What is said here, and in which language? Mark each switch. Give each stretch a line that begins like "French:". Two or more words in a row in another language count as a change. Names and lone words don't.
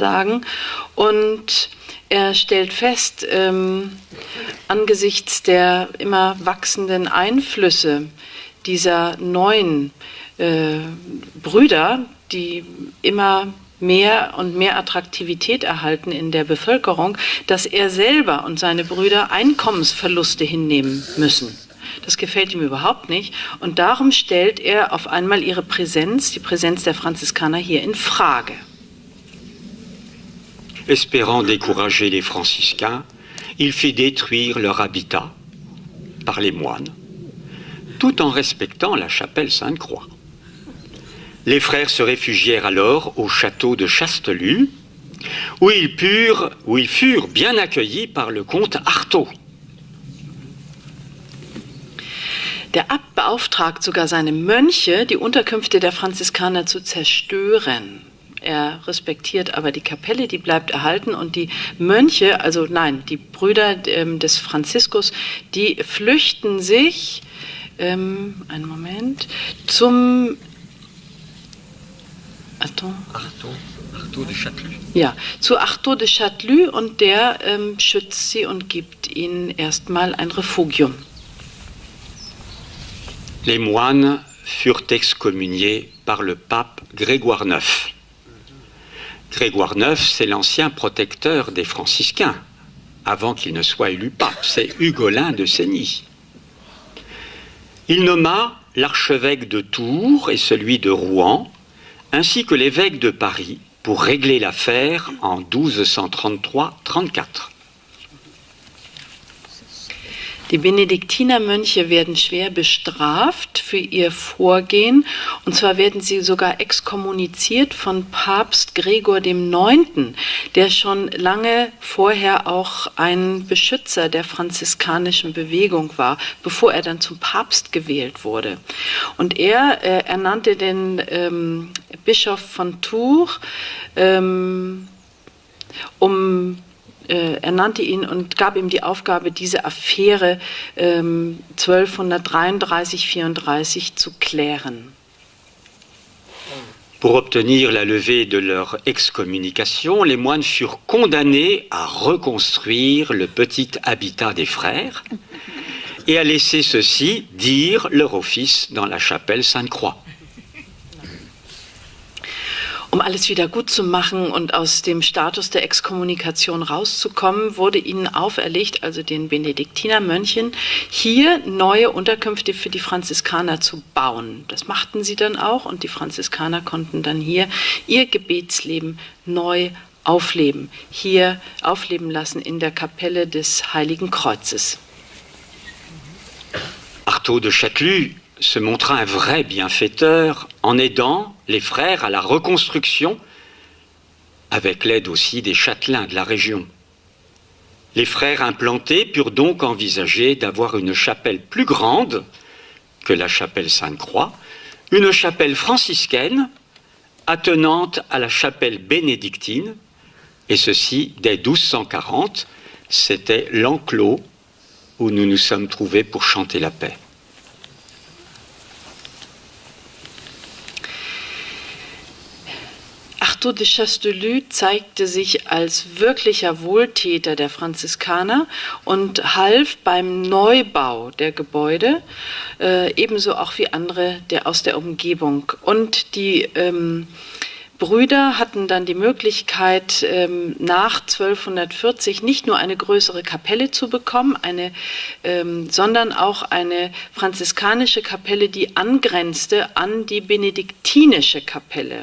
German: sagen, und er stellt fest, angesichts der immer wachsenden Einflüsse dieser neuen Brüder, die immer mehr und mehr Attraktivität erhalten in der Bevölkerung, dass er selber und seine Brüder Einkommensverluste hinnehmen müssen. Das gefällt ihm überhaupt nicht und darum stellt er auf einmal ihre Präsenz, die Präsenz der Franziskaner hier in Frage.
French: Espérant décourager les franciscains, il fit détruire leur habitat par les moines, tout en respectant la chapelle Sainte-Croix. Les frères se réfugièrent alors au château de Chastellux, où ils furent bien accueillis par le comte Artaud.
German: Der Abt beauftragt sogar seine Mönche, die Unterkünfte der Franziskaner zu zerstören. Er respektiert aber die Kapelle, die bleibt erhalten, und die Mönche, die Brüder des Franziskus, die flüchten sich, zum Artaud de Chastellux. Ja, zu Artaud de Chastellux, und der schützt sie und gibt ihnen erstmal ein Refugium.
French: Les moines furent excommuniés par le pape Grégoire IX. Grégoire IX, c'est l'ancien protecteur des franciscains, avant qu'il ne soit élu pape. C'est Hugolin de Sény. Il nomma l'archevêque de Tours et celui de Rouen, ainsi que l'évêque de Paris, pour régler l'affaire en 1233-34.
German: Die Benediktinermönche werden schwer bestraft für ihr Vorgehen, und zwar werden sie sogar exkommuniziert von Papst Gregor IX., der schon lange vorher auch ein Beschützer der franziskanischen Bewegung war, bevor er dann zum Papst gewählt wurde. Und er ernannte den Bischof von Tours, ernannte ihn und gab ihm die Aufgabe, diese Affäre 1233-34 zu klären.
French: Pour obtenir la levée de leur excommunication, les moines furent condamnés à reconstruire le petit habitat des frères et à laisser ceux-ci dire leur office dans la chapelle Sainte-Croix.
German: Um alles wieder gut zu machen und aus dem Status der Exkommunikation rauszukommen, wurde ihnen auferlegt, also den Benediktinermönchen, hier neue Unterkünfte für die Franziskaner zu bauen. Das machten sie dann auch, und die Franziskaner konnten dann hier ihr Gebetsleben neu aufleben lassen in der Kapelle des Heiligen Kreuzes.
French: Artaud de Chastellux se montra un vrai bienfaiteur en aidant les frères à la reconstruction, avec l'aide aussi des châtelains de la région. Les frères implantés purent donc envisager d'avoir une chapelle plus grande que la chapelle Sainte-Croix, une chapelle franciscaine attenante à la chapelle bénédictine, et ceci dès 1240, c'était l'enclos où nous nous sommes trouvés pour chanter la paix.
German: Artaud de Chastellux zeigte sich als wirklicher Wohltäter der Franziskaner und half beim Neubau der Gebäude, ebenso auch wie andere aus der Umgebung. Und die Brüder hatten dann die Möglichkeit, nach 1240 nicht nur eine größere Kapelle zu bekommen, sondern auch eine franziskanische Kapelle, die angrenzte an die benediktinische Kapelle.